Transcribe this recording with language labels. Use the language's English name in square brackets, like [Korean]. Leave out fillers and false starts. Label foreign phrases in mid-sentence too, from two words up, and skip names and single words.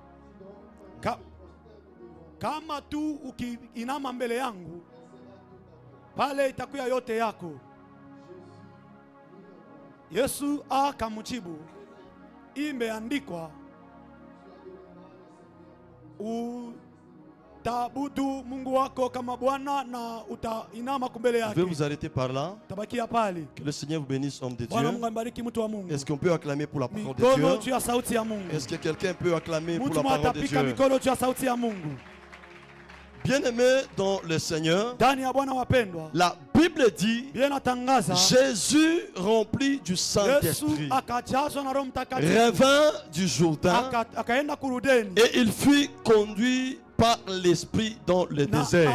[Swahili] Kama tu ukiinama mbele yangu, pale itakuwa yote yako. Yesu akamjibu, imeandikwa, utabudu Mungu wako kama Bwana na utainama mbele yake. [French] Je vais vous arrêter par là. [Swahili] Tabakia pale. [French] Que le Seigneur vous bénisse, homme de Dieu. [Swahili] Bwana Mungu ambariki mtu wa Mungu. [French] Est-ce qu'on peut acclamer pour la parole de Dieu? Est-ce que quelqu'un peut acclamer pour la parole de Dieu? Bien-aimés dans le Seigneur, la Bible dit, Jésus rempli du Saint-Esprit revint du Jourdain et il fut conduit par l'Esprit dans le désert.